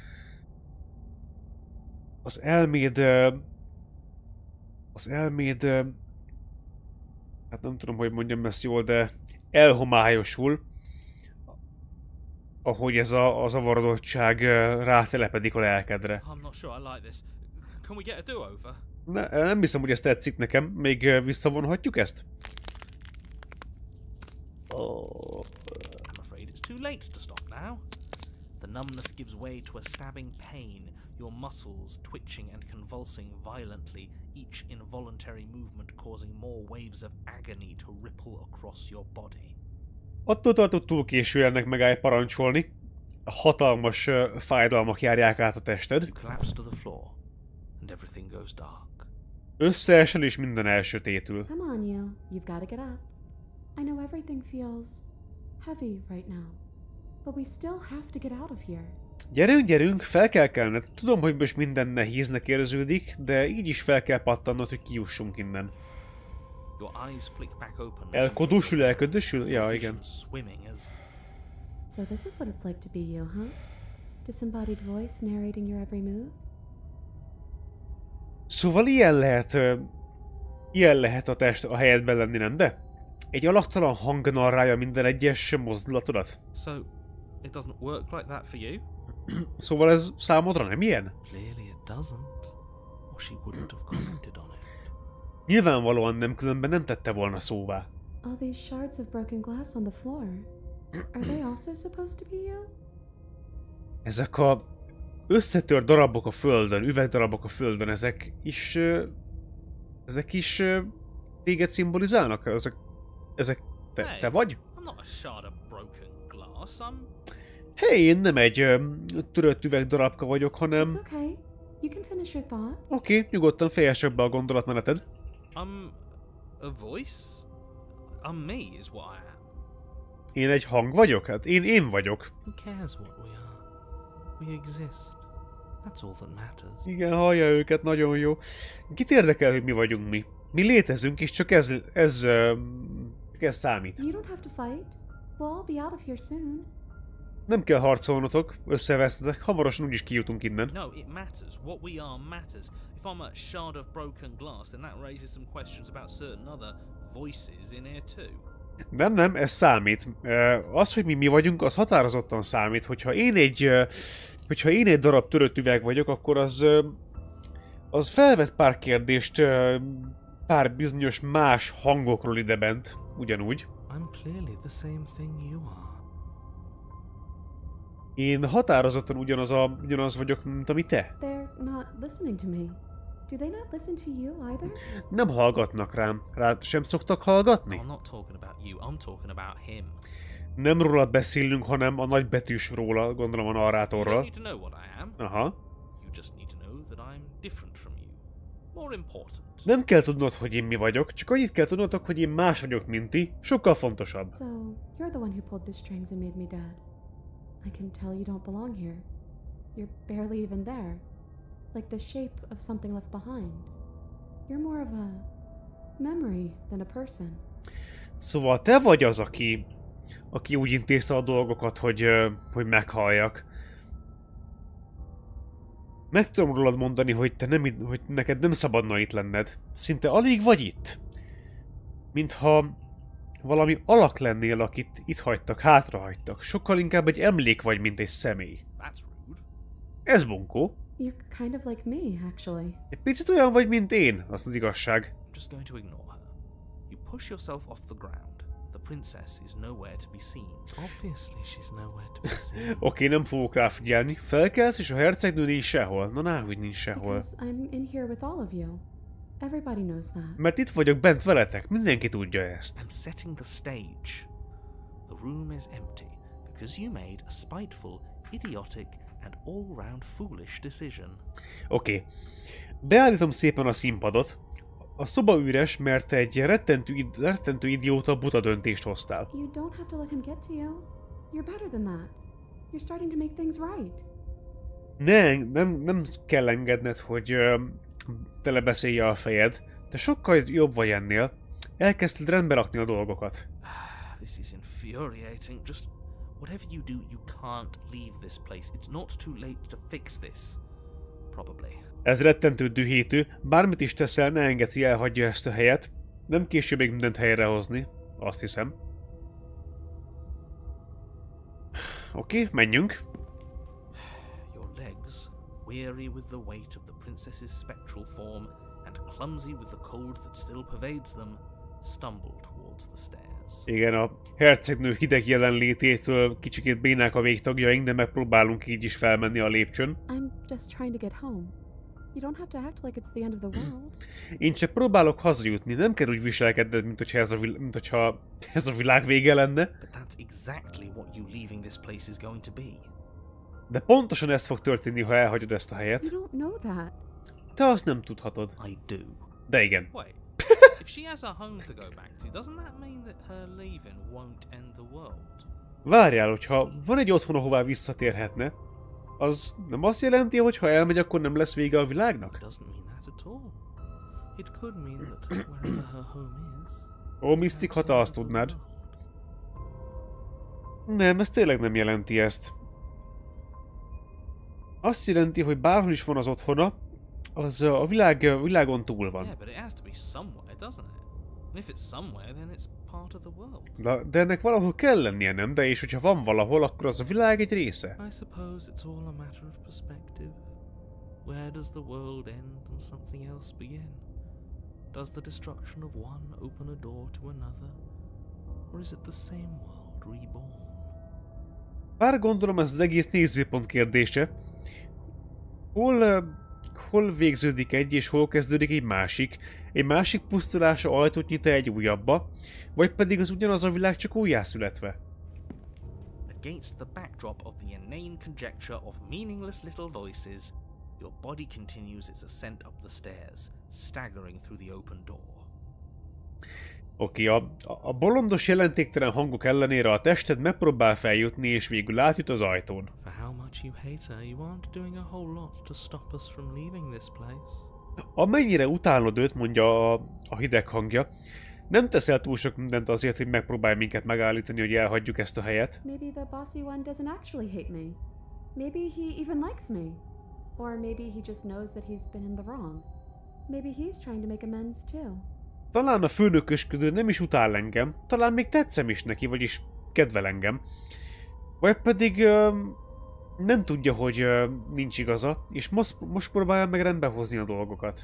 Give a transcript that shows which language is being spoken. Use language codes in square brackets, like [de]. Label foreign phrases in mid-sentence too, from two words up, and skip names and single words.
[hu] Az elméd, hát nem tudom, hogy mondjam ezt jól, de elhomályosul, ahogy ez a zavarodottság rátelepedik a lelkedre. Nem hiszem, hogy ez tetszik nekem. Még visszavonhatjuk ezt? [en] I'm afraid it's too late to stop now. The numbness gives way to a stabbing pain, your muscles twitching and convulsing violently, each involuntary movement causing more waves of agony to ripple across your body. [hu] Attól tartott túl késő ennek megállj parancsolni. Hatalmas fájdalmak járják át a tested. [en] You collapse to the floor, and everything goes dark. [hu] Összeesel és minden elsötétül. [en] Come on, you. You've got to get up. I know everything feels heavy right now, but we still have to get out of here. [hu] Gyerünk, fel kell kelned. Tudom, hogy most minden nehéznek érződik, de így is fel kell pattannod, hogy kijussunk innen. Elködösül? Ja, igen. [en] So this is what it's like to be you, huh? Disembodied voice narrating your every move? [hu] Szóval ilyen lehet a test a helyedben lenni, nem de? Egy alaktalan hang narrálja minden egyes mozdulatodat. [en] So, it doesn't work like that for you? [hu] Szóval ez számodra nem ilyen? [en] Clearly it doesn't, or she wouldn't have commented on it. [hu] Nyilvánvalóan nem, különben nem tette volna szóvá. [en] All these shards of broken glass on the floor. Are they also supposed to be you? [hu] Ezek a összetört darabok a földön, üvegdarabok a földön, ezek is téged szimbolizálnak? Ezek te vagy? [en] I'm not a shard of broken glass. [hu] Hey, én nem egy törött üvegdarabka vagyok, hanem... [en] It's okay. You can finish your thought. [hu] Oké, nyugodtan fejezd be a gondolatmeneted. [en] A voice? Me is what I am. [hu] Én egy hang vagyok? Hát én vagyok. [en] Who cares what we are? We exist. That's all that matters. [hu] Igen, hallja őket, nagyon jó. Kit érdekel, hogy mi vagyunk mi? Mi létezünk, és csak ez számít. [en] You don't have to fight. We'll all be out of here soon. [hu] Nem kell harcolnotok, összevesztetek, hamarosan úgyis kijutunk innen. [en] No, it matters. What we are matters. If I'm a shard of broken glass, then that raises some questions about certain other voices in here too. [hu] Nem, ez számít. Az, hogy mi vagyunk, az határozottan számít. Hogyha én egy darab törött üveg vagyok, akkor az felvet pár kérdést, pár bizonyos más hangokról idebent, ugyanúgy. [en] I'm clearly the same thing you are. [hu] Én határozottan ugyanaz vagyok, mint ami te. [en] They're not listening to me. Do they not listen to you either? [hu] Nem hallgatnak rám. Rád sem szoktak hallgatni? [en] I'm not talking about you, I'm talking about him. [hu] Nem rólad beszélünk, hanem a nagybetűs róla, gondolom a narrátorral. [en] You don't need to know what I am. [hu] Aha. [en] You just need to know that I'm different from you. More important. [hu] Nem kell tudnod, hogy én mi vagyok, csak annyit kell tudnotok, hogy én más vagyok, mint ti. Sokkal fontosabb. [en] So, you're the one who pulled the strings and made me dead. I can tell you don't belong here. You're barely even there. Like the shape of something left behind. You're more of a memory than a person. [hu] Szóval te vagy az, aki úgy intézte a dolgokat, hogy meghalljak. Meg tudom rólad mondani, hogy hogy neked nem szabadna itt lenned. Szinte alig vagy itt. Mintha valami alak lennél, akit itt hagytak, hátrahagytak. Sokkal inkább egy emlék vagy, mint egy személy. Ez bunkó. [en] You're kind of like me, actually. [hu] Egy picit olyan vagy, mint én, az az igazság. [en] Just going to ignore her. You push yourself off the ground. The princess is nowhere to be seen. Obviously she's nowhere to be seen. [hu] Oké, nem fogok rá figyelni. Felkelsz, és a hercegnő nincs sehol. Na, náhogy nincs sehol. [en] Because I'm in here with all of you. Everybody knows that. [hu] Mert itt vagyok bent veletek, mindenki tudja ezt. [en] I'm setting the stage. The room is empty because you made a spiteful, idiotic and all-round foolish decision. [hu] Oké. Beállítom szépen a színpadot. A szoba üres, mert egy rettentő idióta buta döntést hoztál. [en] You don't have to let him get to you. You're better than that. You're starting to make things right. [hu] Nem kell engedned, hogy telebeszélje a fejed. Te sokkal jobb vagy ennél. Elkezdted rendbe rakni a dolgokat. [en] This is infuriating. Just whatever you do, you can't leave this place. It's not too late to fix this. Probably. [hu] Ez rettentő dühítő. Bármit is teszel, ne engedd, hogy elhagyja ezt a helyet. Nem késő még mindent helyrehozni. Azt hiszem. Oké, menjünk. [en] Your legs, weary with the weight of the princess's spectral form and clumsy with the cold that still pervades them, stumble towards the stairs. [hu] Igen, a hercegnő hideg jelenlététől kicsikét bénák a végtagjaink, de megpróbálunk így is felmenni a lépcsőn. [en] I'm just trying to get home. You don't have to act like it's the end of the world. [hu] Én csak próbálok hazajutni, nem kell úgy viselkedned, mint hogyha ez a világ vége lenne. [en] But that's exactly what you leaving this place is going to be. [hu] De pontosan ez fog történni, ha elhagyod ezt a helyet. [en] You don't know that. [hu] Te azt nem tudhatod. [en] I do. [hu] De igen. [en] Wait. If she has a home to go back to, doesn't that mean that her leaving won't end the world? [hu] Várjál, hogyha van egy otthon, ahová visszatérhetne, az nem azt jelenti, hogy ha elmegy, akkor nem lesz vége a világnak? [en] It doesn't mean that at all. It could mean that wherever her home is. [hu] Ó, Mystic, ha te azt tudnád. Nem, ez tényleg nem jelenti ezt. Azt jelenti, hogy bárhol is van az otthona, az a világon túl van. [en] Yeah, but it has to be somewhere, doesn't it? And if it's somewhere, then it's part of the world. [hu] De ennek valahol kell lennie, nem? De és hogyha van valahol, akkor az a világ egy része. [en] I suppose it's all a matter of perspective. Where does the world end and something else begin? Does the destruction of one open a door to another? Or is it the same world reborn? [hu] Bár gondolom ez az egész nézőpont kérdése. Hol végződik egy és hol kezdődik egy másik? Egy másik pusztulása ajtót nyit egy újabba, vagy pedig az ugyanaz a világ csak újjászületve? [en] Against the backdrop of the inane conjecture of meaningless little voices, your body continues its ascent up the stairs, staggering through the open door. [hu] Oké, a bolondos jelentéktelen hangok ellenére a tested megpróbál feljutni, és végül átjut az ajtón. [en] For how much you hate her, you aren't doing a whole lot to stop us from leaving this place. [hu] Amennyire utálod őt, mondja a hideg hangja, nem teszel túl sok mindent azért, hogy megpróbálj minket megállítani, hogy elhagyjuk ezt a helyet. [en] Maybe the bossy one doesn't actually hate me. Maybe he even likes me. Or maybe he just knows that he's been in the wrong. Maybe he's trying to make amends too. [hu] Talán a főnökösködő nem is utál engem, talán még tetszem is neki, vagyis kedvel engem. Vagy pedig nem tudja, hogy nincs igaza, és most próbálja meg rendbe hozni a dolgokat.